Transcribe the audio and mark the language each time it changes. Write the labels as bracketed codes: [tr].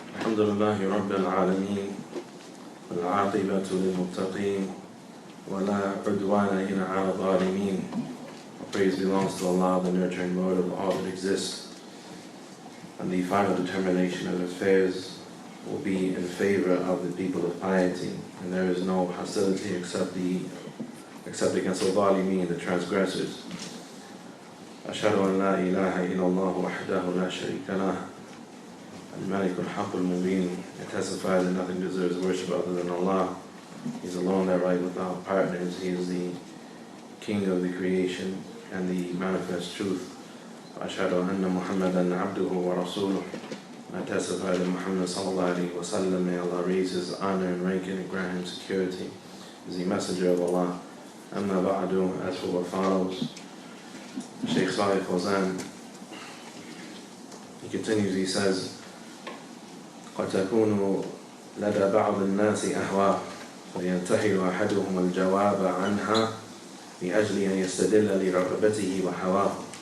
[ar] الحمد لله رب العالمين والعاقبة للمتقين ولا عدوان إلا على الظالمين. [en] Praise belongs to Allah, the nurturing Lord of all that exists, and the final determination of affairs will be in favor of the people of piety, and there is no hostility except against the zalimeen, the transgressors. [ar] أشهد أن لا إله إلا الله وحده لا شريك له الملك الحق المبين. [en] I testify that nothing deserves worship other than Allah. He's alone that right without partners. He is the King of the creation and the manifest truth. [ar] أشهد أن محمدا عبده ورسوله. [en] I testify that Muhammad sallallahu alaihi wasallam, may Allah raise his honor and ranking and grant him security, is the messenger of Allah. [ar] أما بعد, [en] as for what follows, Shaykh Salih Fawzan, he continues, he says, [ar] قد تكون لدى بعض الناس أهواء فينتحل أحدهم الجواب عنها لأجل أن يستدل لرغبته وهواه.